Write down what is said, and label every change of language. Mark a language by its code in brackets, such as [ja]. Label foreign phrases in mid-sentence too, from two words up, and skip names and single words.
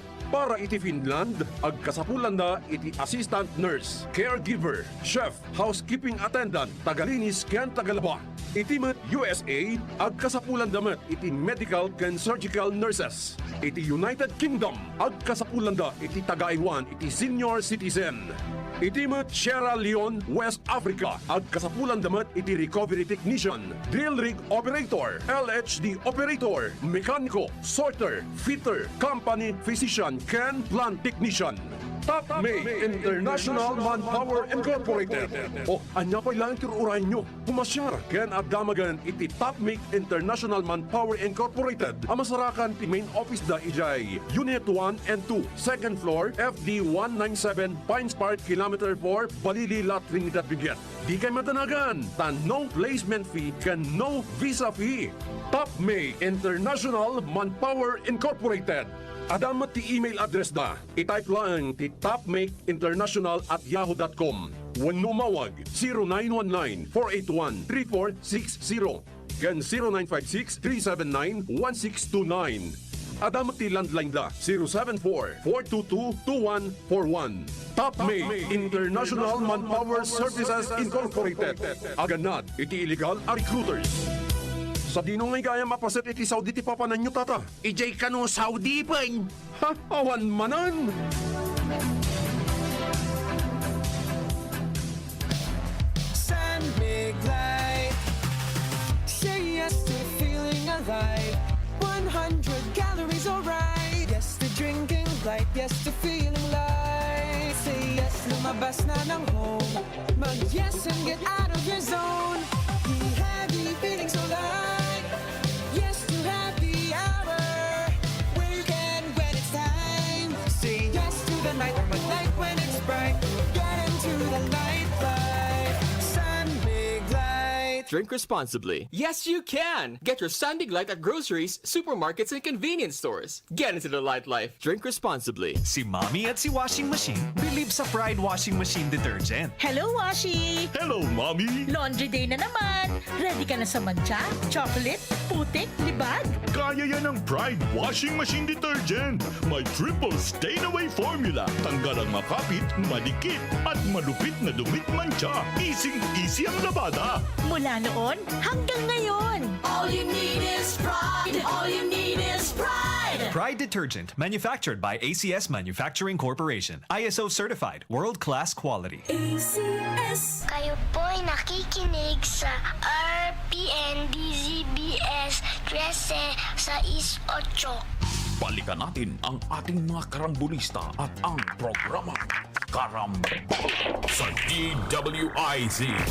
[ilo] Para iti Finland, agkasapulan na iti [en] assistant nurse, [ilo] caregiver, chef, [en] housekeeping attendant, [ilo] tagalinis ken tagalaba. Iti met USA, ag kasapulan damat iti medical ken [en] surgical nurses. [ilo] Iti United Kingdom, ag kasapulan da iti taga-Iwan iti [en] senior citizen. [ilo] Iti met Sierra Leone, West Africa, ag kasapulan damat iti [en] recovery technician, drill rig operator, LHD operator, mekaniko, sorter, fitter, company physician, ken plant technician. Top May International Manpower Incorporated. [ilo] O, anya pa ilang tiruray nyo. Pumasyar, ken agdamagan iti Top May International Manpower Incorporated. Amasarakan ti [en] main office [ilo] da ijay Unit 1 and 2, second floor, FD 197, Pines Park, Kilometer 4, Balili, La Trinidad, Benguet. Di kay matanagan, tan no [en] placement fee [ilo] ken no [en] visa fee. [ilo] Top May International Manpower Incorporated. Adamat ti [en] email address [ilo] da. I-type lang ti topmakeinternational@yahoo.com. Wenno mawag 0919-481-3460 ken 0956-379-1629. Adamat ti landline da 074-422-2141. Top May International Manpower Services Incorporated. Aganad iti illegal a recruiters. Sa dino ngay gaya mapaset iti Saudi ti papanan nyo tata. Ijay ka no Saudi pa. Ha? Awan manan! San Big Light. [en] Say yes to feeling alive. 100 calories alright. Yes to drinking light. Yes to feeling light. Say yes, [tl] lumabas na ng home. [en] Mag yes and get out of your zone. Be heavy, feeling so light. Yes to happy hour. Weekend when it's time. Say yes to the night or night when it's bright. Get into the nightlife. Sun Big Light. Drink responsibly. Yes, you can! Get your Sun Big Light at groceries, supermarkets, and convenience stores. Get into the light life. Drink responsibly. [tl] Si Mommy at si Washing Machine believe sa Pride Washing Machine Detergent. [en] Hello, Washi! Hello, Mommy! [tl] Laundry day na naman. Ready ka na sa mancha, chocolate, putik, libag? Kaya yan ang Pride Washing Machine Detergent. May [en] triple stain-away formula. [tl] Tanggal ang makapit, madikit, at malupit na dumit mancha. Easy ang labada. Mula noon hanggang ngayon. [en] All you need is pride. All you need is pride. Pride Detergent, manufactured by ACS Manufacturing Corporation. ISO certified, world-class quality. ACS. [tl] Kayo po'y nakikinig sa RPN DZBS 1368. Balikan natin ang ating mga karambulista at ang programa Karambola sa DWIZ.